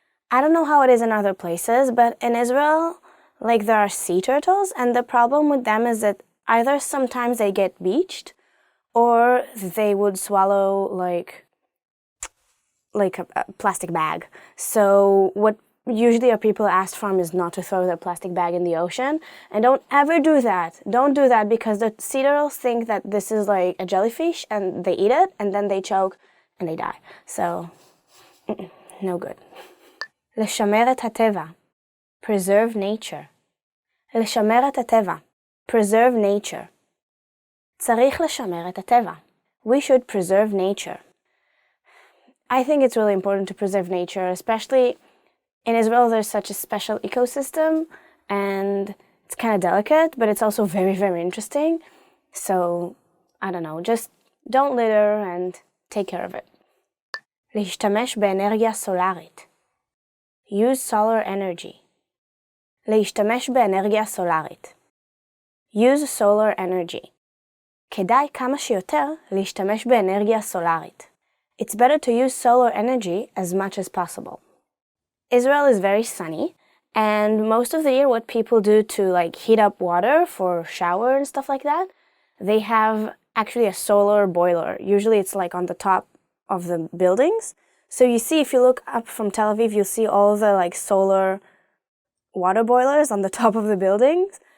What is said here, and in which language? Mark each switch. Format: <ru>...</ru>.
<en>I don't know how it is in other places, but in Israel, there are sea turtles, and the problem with them is that either sometimes they get beached, or they would swallow, a plastic bag. So what usually people ask from is not to throw their plastic bag in the ocean, and don't ever do that. Don't do that because the sea turtles think that this is like a jellyfish and they eat it and then they choke and they die. So, no good.</en> <he>לשמר את הטבע,</he> <en>preserve nature.</en> <he>לשמר את הטבע, preserve nature. צריך לשמר את הטבע.</he> <en>We should preserve nature. I think it's really important to preserve nature, especially in Israel. There's such a special ecosystem, and it's kind of delicate, but it's also very, very interesting. So, I don't know, just don't litter and take care of it.</en> <he>להשתמש באנרגיה סולרית.</he> <en>Use solar energy.</en> <he>להשתמש באנרגיה סולרית.</he> <en>Use solar energy.</en> <he>כדאי כמה שיותר להשתמש באנרגיה סולרית.</he> <en>It's better to use solar energy as much as possible. Israel is very sunny, and most of the year what people do to heat up water for shower and stuff like that, they have actually a solar boiler. Usually it's on the top of the buildings. So you see, if you look up from Tel Aviv, you'll see all the solar water boilers on the top of the buildings.</en>